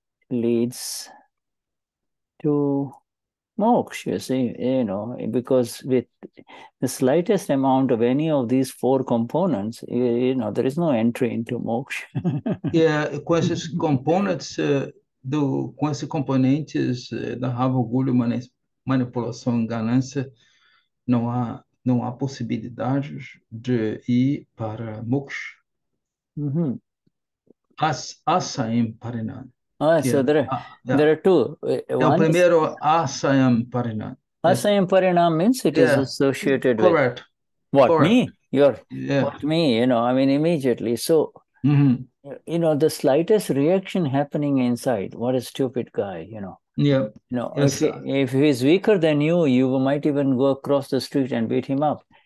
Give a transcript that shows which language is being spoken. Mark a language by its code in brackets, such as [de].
[en] leads to moksha, you see, because with the slightest amount of any of these four components, there is no entry into moksha. [pt] Com esses components, com esses componentes da raiva, orgulho, manipulação, ganância, não há possibilidades de ir para moksha. Asayam parinam. [en] So there are two. [pt] O primeiro asayam parinam. [en] Asayam parinam means it is associated with me? What me? Immediately. So, the slightest reaction happening inside. What a stupid guy, If he's weaker than you might even go across the street and beat him up.